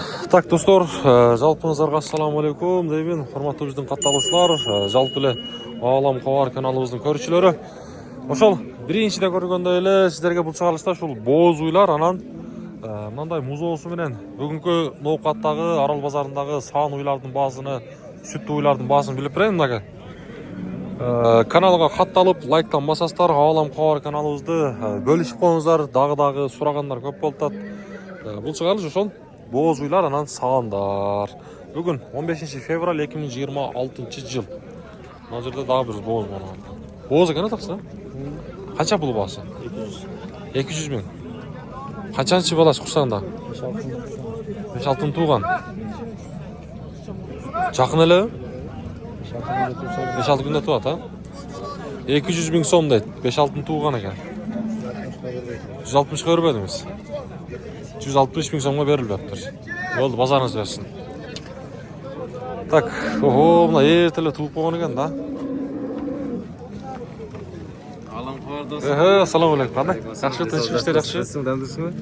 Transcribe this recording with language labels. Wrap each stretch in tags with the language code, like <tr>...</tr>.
<ky>Так, достор, жалпыңыздарга</ky> <uz>assalomu alaykum deyman. Hurmatli bizning</uz> <ky>qattалушылар, жалпылы Olam Qovar kanalыбыздын көрүүчүлөрү. Ошол биринчиде көргөндөй эле сиздерге бул чыгарылышта ушул боз уйлар анан мындай музоосу менен бүгүнкү ноокаттагы Арал базарындагы саан уйлардын баасыны, сүттүү уйлардын баасын билип берейин мынага. Каналга катталып, лайктан басасыздар. Olam Qovar каналыбызды бөлүшүп коюңуздар. Дагы сурагандар көп болуп атат. Бул чыгарылыш ошол боз уйлар анан саандар. Бүгүн 15 февраль 2026 жыл. Мына жерде дагы бир боз бар. Боз экен атаксы. Канча бул баасы? 200 миң. Канчанчы баласы курсагында? 5-6 тууган. Жакын эле? 5-6 күндө туат, а? 200 миң сом дейт. 5-6 тууган экен. 160 көрбөдүңүз. 160 миң сомго берилбептир. Болду, базарыңыз берсин. Так, мына эртеле тууп койгон экен да.</ky> <uz>Assalomu alaykum. Qanday? Yaxshi, tinch ishlar yaxshi.</uz>